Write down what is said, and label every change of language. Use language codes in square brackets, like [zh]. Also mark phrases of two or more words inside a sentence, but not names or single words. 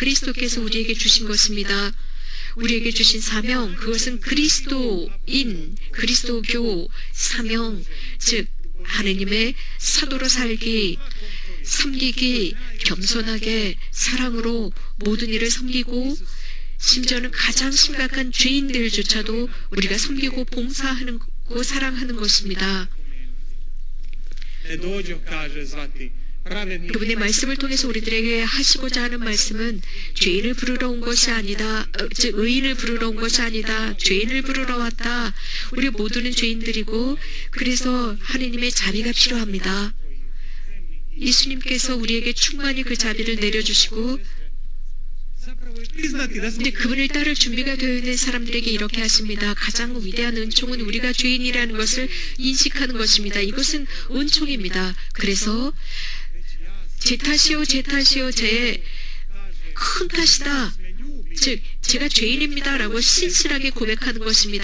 [ko] 그리스도께서 우리에게 주신 것입니다. 우리에게 주신 사명, 그것은 그리스도인, 그리스도교 사명, 즉 하느님의 사도로 살기, 섬기기, 겸손하게 사랑으로 모든 일을 섬기고 심지어는 가장 심각한 죄인들조차도 우리가 섬기고 봉사하는 고 사랑하는 것입니다. [hr] Ne dođo, kaže, zvati pravedni. [ko] 그분의 말씀을 통해서 우리들에게 하시고자 하는 말씀은 죄인을 부르러 온 것이 아니다. 즉 의인을 부르러 온 것이 아니다. 죄인을 부르러 왔다. 우리 모두는 죄인들이고 그래서 하느님의 자비가 필요합니다. 예수님께서 우리에게 충만히 그 자비를 내려주시고 [hr] Zapravo je priznati da smo [ko] 근데 그분을 따를 준비가 되어 있는 사람들에게 이렇게 하십니다. 가장 위대한 은총은 우리가 죄인이라는 것을 인식하는 것입니다. 이것은 은총입니다. 그래서 제 탓이요, 제 탓이요, 제 큰 탓이다. 즉 제가 죄인입니다라고 신실하게 고백하는 것입니다.